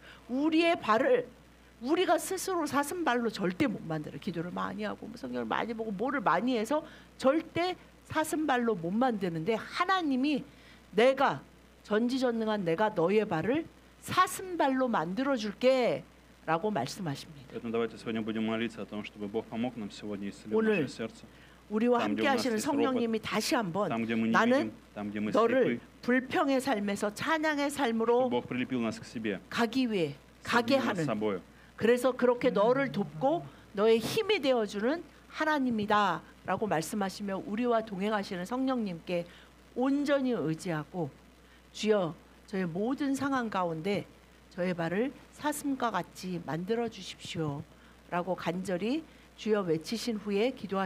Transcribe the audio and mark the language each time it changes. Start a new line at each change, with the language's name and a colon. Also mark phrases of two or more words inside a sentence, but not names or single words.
Korean: 우리의 발을 우리가 스스로 사슴발로 절대 못 만들어요. 기도를 많이 하고 성경을 많이 보고 뭐를 많이 해서 절대 사슴발로 못 만드는데, 하나님이 내가 전지전능한 내가 너의 발을 사슴발로 만들어 줄게 라고 말씀하십니다.
Russian: Поэтому давайте сегодня будем молиться о том, чтобы Бог помог нам сегодня исцелить
Korean: 오늘
Russian: наше сердце.
Korean: 우리와
Russian: Там, где
Korean: 함께
Russian: у нас
Korean: 하시는
Russian: есть
Korean: 성령님이 다시 한번
Russian: Там, где мы не
Korean: 나는
Russian: видим, там, где мы
Korean: 너를
Russian: слепы,
Korean: 불평의 삶에서 찬양의
Russian: чтобы
Korean: 삶으로
Russian: Бог прилепил нас к себе,
Korean: 가기 위해 가게
Russian: соединил нас с
Korean: 하는,
Russian: собою.
Korean: 그래서 그렇게 너를 돕고 너의 힘이 되어주는 하나님이다 라고 말씀하시며 우리와 동행하시는 성령님께 온전히 의지하고, 주여 저의 모든 상황 가운데 저의 발을 사슴과 같이 만들어 주십시오 라고 간절히 주여 외치신 후에 기도하시기